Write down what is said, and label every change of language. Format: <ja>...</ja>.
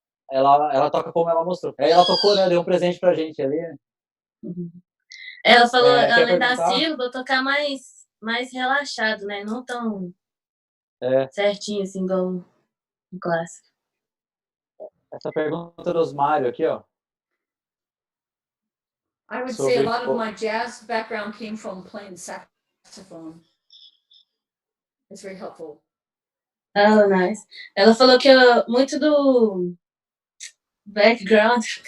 <pt>Ela toca como ela mostrou. Aí ela tocou, né? Deu um presente pra gente ali. Ela falou, além da sílaba, tocar mais relaxado, né? Não tão certinho, assim, igual um clássico. Essa pergunta do Osmário aqui, ó.</pt> <en>I would say a lot of my jazz background came from playing saxophone. It's very helpful. Oh, nice.</en> <pt>Ela falou que muito do background...</pt>